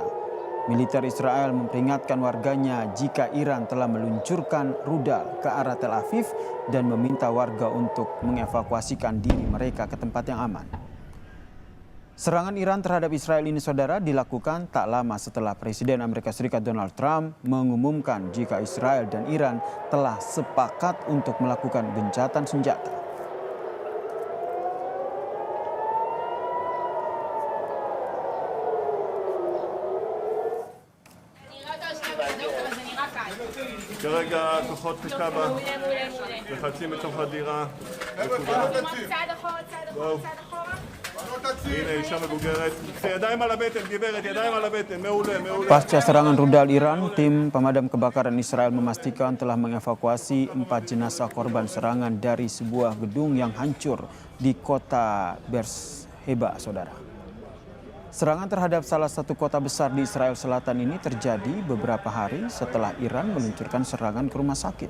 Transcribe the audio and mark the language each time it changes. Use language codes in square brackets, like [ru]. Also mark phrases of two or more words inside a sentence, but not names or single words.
[id] Militer Israel memperingatkan warganya jika Iran telah meluncurkan rudal ke arah Tel Aviv dan meminta warga untuk mengevakuasikan diri mereka ke tempat yang aman. Serangan Iran terhadap Israel ini, saudara, dilakukan tak lama setelah Presiden Amerika Serikat Donald Trump mengumumkan jika Israel dan Iran telah sepakat untuk melakukan gencatan senjata. [he] כרגע כוחות קב"א מחלצים מתוך הדירה. צעד אחורה, צעד אחורה, צעד אחורה. הנה אישה מבוגרת. ידיים על הבטן, גברת, ידיים על הבטן. מעולה, מעולה. [id] Pasca serangan rudal Iran, tim pemadam kebakaran Israel memastikan telah mengevakuasi 4 jenazah korban serangan dari sebuah gedung yang hancur di kota Beersheba, saudara. Serangan terhadap salah satu kota besar di Israel Selatan ini terjadi beberapa hari setelah Iran meluncurkan serangan ke rumah sakit.